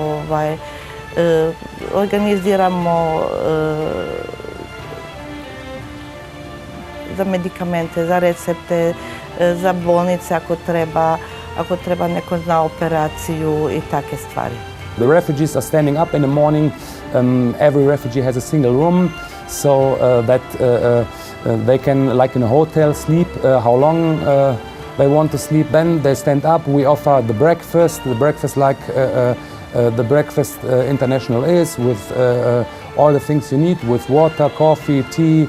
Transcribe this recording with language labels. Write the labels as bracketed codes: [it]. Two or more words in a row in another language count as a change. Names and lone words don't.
[hr] organiziramo za medikamente, za recepte, za bolnice ako treba neko na operaciju i takve stvari. [en] The refugees are standing up in the morning. Every refugee has a single room, so that they can, like in a hotel, sleep how long they want to sleep. Then they stand up. We offer the breakfast like the breakfast international is, with all the things you need, with water, coffee, tea.